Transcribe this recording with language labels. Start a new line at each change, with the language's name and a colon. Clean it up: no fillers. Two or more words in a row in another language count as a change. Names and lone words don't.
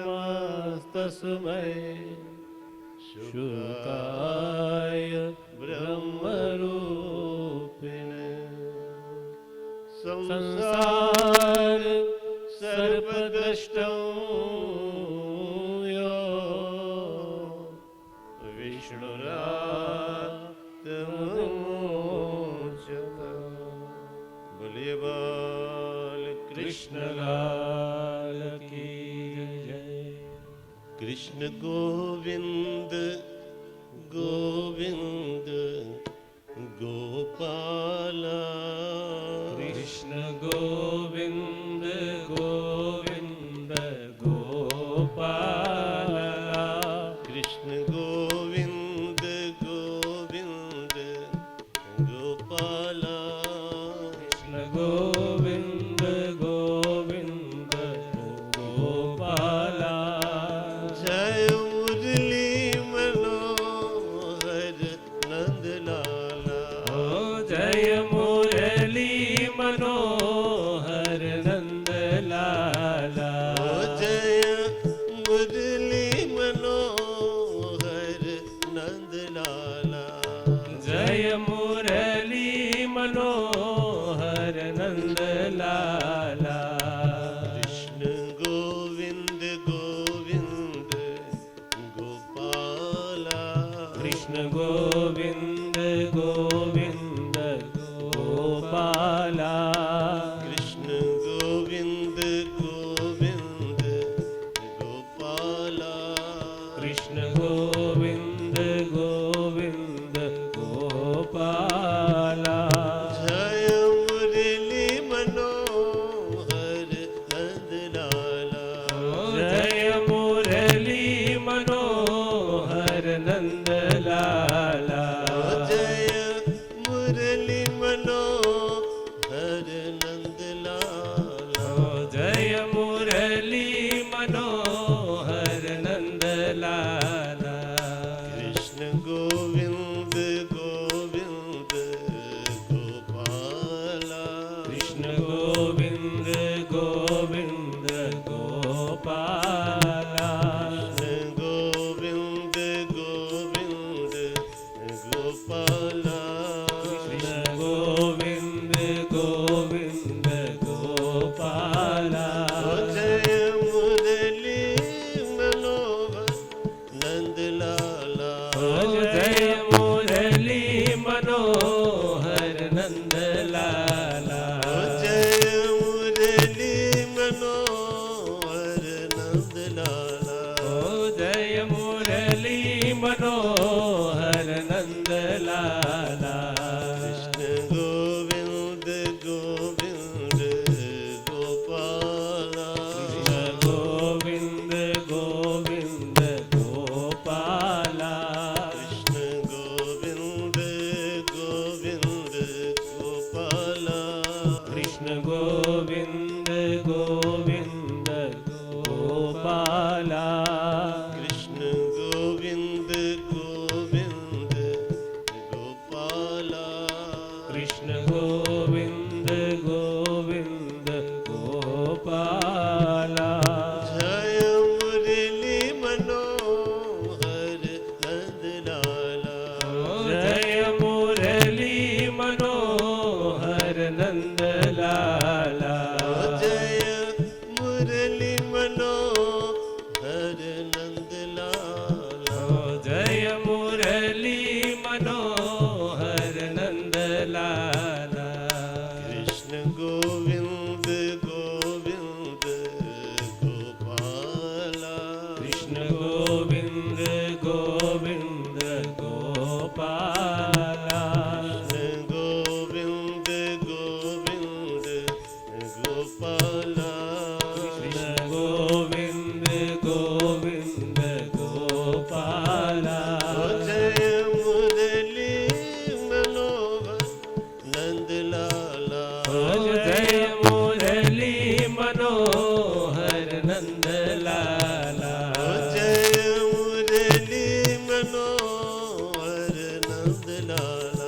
Sanskrit: नमस्तस्मै शुकाय ब्रह्म संसार सर्पद्रष्टौ यो विष्णुरात्मोच्यत।
Hindi: बोलिए बाल कृष्ण लाल की जय। कृष्ण गोविंद गोविंद गोपाला। कृष्ण गोविंद गोविंद गोपाला। कृष्ण गोविंद गोविंद गोपाला। कृष्ण गोविंद गोविंद गोपाला। जय मुरली मनोहर नंद लाला। ओ जय मुरली मनोहर नंद लाला। ओ जय मुरली मनोहर नंद लाला। जय मुरली मनोहर नंद लाला। कृष्ण गोविंद गोविंद गोपाला। कृष्ण गोविंद गोविंद गोपाला। कृष्ण गोविंद गोविंद गोपाला। कृष्ण गोविंद गोविंद गोपाला। जय मुरली मनोहर नंद लाला। जय मुरली मनोहर नंद लाला। जय मुरली मनोहर नंद लाला। जय मुरली मनोहर नंद लाला। कृष्ण गोविंद गोविंद गोपाला। कृष्ण गोविंद गोविंद गोपाला। कृष्ण गोविंद गोविंद गोपाला। कृष्ण गोविंद गोविंद गोपाला। जय मुरली मनोहर नंद लाला। जय मुरली मनोहर नंद लाला। जय मुरली मनोहर नंद लाला। जय मुरली मनोहर नंद लाला। कृष्ण गोविंद गोविंद गोपाला। कृष्ण गोविंद गोविंद गोपाला। कृष्ण गोविंद गोविंद गोपाला। कृष्ण गोविंद गोविंद गोपाला। कृष्ण गोविंद गोविंद गोपाला। कृष्ण गोविंद गोविंद गोपाला। जय मुरली मनोहर नंद लाला। जय मुरली मनोहर नंद लाला। जय मुरली मनोहर नंद लाला। जय मुरली मनोहर नंद लाला। कृष्ण गोविंद गोविंद गोपाला। कृष्ण गोविंद गोविंद गोपाला। कृष्ण गोविंद गोविंद गोपाला। कृष्ण गोविंद गोविंद गोपाला। जय मुरली मनोहर नंद लाला। जय मुरली मनोहर नंद लाला। जय मुरली मनोहर नंद लाला।